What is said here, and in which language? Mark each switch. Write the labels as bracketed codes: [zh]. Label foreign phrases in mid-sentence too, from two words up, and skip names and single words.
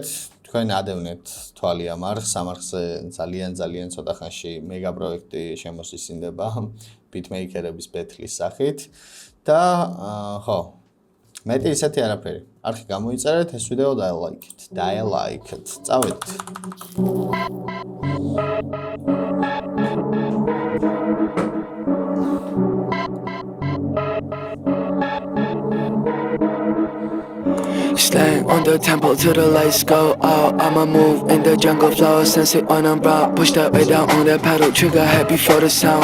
[ka] თქვენ ადევნეთ თვალი ამ არხს, ამ არხზე ძალიან ცოტა ხანში მეგა პროექტი შემოსისინდება ბიტმეიკერების ბეთლის სახით და ხო, მეტი ისეთი არაფერი. არხი გამოიწერეთ, ეს ვიდეო დაელაიქეთ. წავედით. [en] Slang on the temple till the lights go out. I'ma move in the jungle flow, sense it on a brow. Push that way down on that pedal, trigger head before the sound.